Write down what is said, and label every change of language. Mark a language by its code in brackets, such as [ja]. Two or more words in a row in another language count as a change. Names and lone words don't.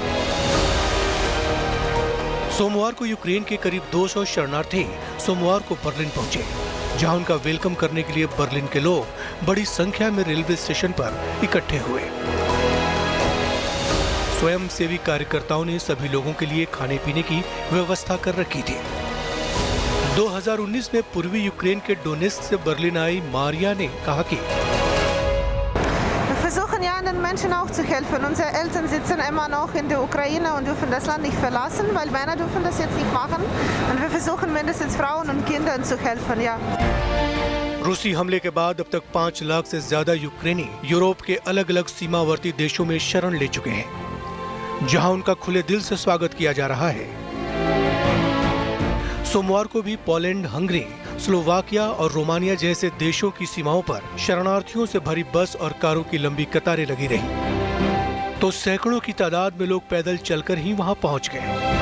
[hi] सोमवार को यूक्रेन के करीब 200 शरणार्थी सोमवार को बर्लिन पहुंचे, जहां उनका वेलकम करने के लिए बर्लिन के लोग बड़ी संख्या में रेलवे स्टेशन पर इकट्ठे हुए। स्वयंसेवी कार्यकर्ताओं ने सभी लोगों के लिए खाने पीने की व्यवस्था कर रखी थी। 2019 में पूर्वी यूक्रेन के डोनेस्क से बर्लिन आई मारिया ने कहा कि [de] Wir versuchen ja den Menschen auch zu helfen. Unsere Eltern sitzen immer noch in der Ukraine und dürfen das Land nicht verlassen, weil Männer dürfen das jetzt nicht machen. Und wir versuchen mindestens Frauen und Kindern zu helfen, ja. [hi] रूसी हमले के बाद अब तक 5 लाख से ज्यादा यूक्रेनी यूरोप के अलग अलग सीमावर्ती देशों में शरण ले चुके हैं, जहां उनका खुले दिल से स्वागत किया जा रहा है। सोमवार को भी पोलैंड, हंगरी, स्लोवाकिया और रोमानिया जैसे देशों की सीमाओं पर शरणार्थियों से भरी बस और कारों की लंबी कतारें लगी रहीं, तो सैकड़ों की तादाद में लोग पैदल चलकर ही वहां पहुंच गए।